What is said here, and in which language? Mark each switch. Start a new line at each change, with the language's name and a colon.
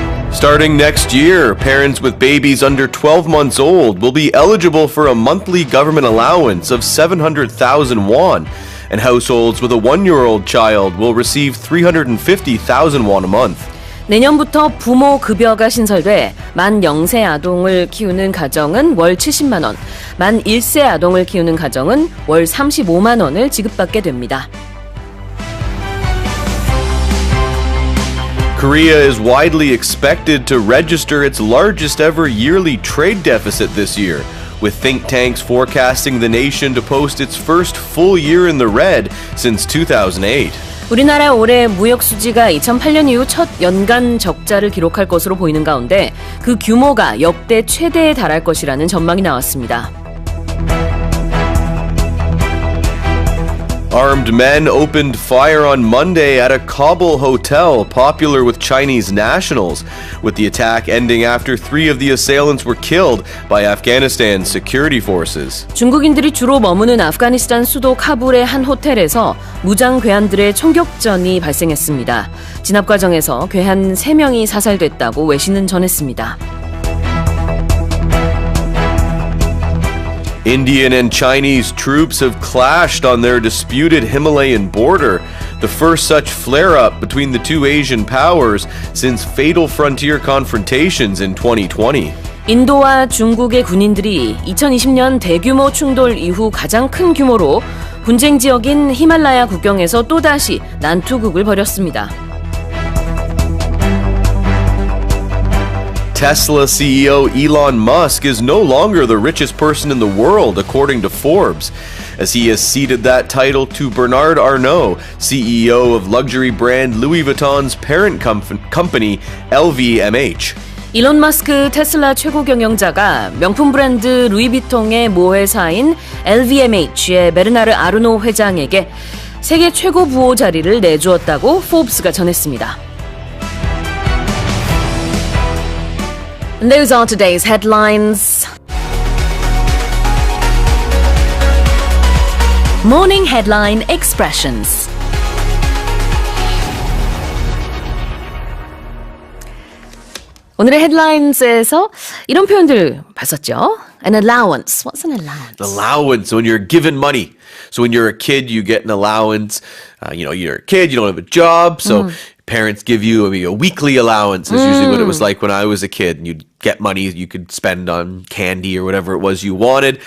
English: Starting next year, parents with babies under 12 months old will be eligible for a monthly government allowance of 700,000 won, and households with a 1-year-old child will receive 350,000 won a month.
Korean: 내년부터 부모급여가 신설돼 만 0세 아동을 키우는 가정은 월 70만 원, 만 1세 아동을 키우는 가정은 월 35만 원을 지급받게 됩니다.
English: Korea is widely expected to register its largest ever yearly trade deficit this year, with think tanks forecasting the nation to post its first full year in the red since 2008.
Korean: 우리나라 올해 무역수지가 2008년 이후 첫 연간 적자를 기록할 것으로 보이는 가운데 그 규모가 역대 최대에 달할 것이라는 전망이 나왔습니다.
English: Armed men opened fire on Monday at a Kabul hotel popular with Chinese nationals, with the attack ending after 3 of the assailants were killed by Afghanistan security forces.
Korean: 중국인들이 주로 머무는 아프가니스탄 수도 카불의 한 호텔에서 무장 괴한들의 총격전이 발생했습니다. 진압 과정에서 괴한 3명이 사살됐다고 외신은 전했습니다.
English: Indian and Chinese troops have clashed on their disputed Himalayan border, the first such flare-up between the two Asian powers since fatal frontier confrontations in 2020.
Korean: 인도와 중국의 군인들이 2020년 대규모 충돌 이후 가장 큰 규모로 분쟁 지역인 히말라야 국경에서 또다시 난투극을 벌였습니다.
English: Tesla CEO Elon Musk is no longer the richest person in the world, according to Forbes, as he has ceded that title to Bernard Arnault, CEO of luxury brand Louis Vuitton's parent company, LVMH.
Korean: 일론 마스크 테슬라 최고 경영자가 명품 브랜드 루이비통의 모회사인 LVMH의 베르나르 아르노 회장에게 세계 최고 부호 자리를 내주었다고 포브스가 전했습니다.
English: And those are today's headlines. Morning Headline Expressions.
Korean: 오늘의 headlines에서 이런 표현들 봤었죠.
English: An allowance. What's an allowance? Allowance, when you're given money. So when you're a kid, you get an allowance. You're a kid, you don't have a job, so parents give you a weekly allowance. Is usually what it was like when I was a kid. And you'd get money you could spend on candy or whatever it was you wanted.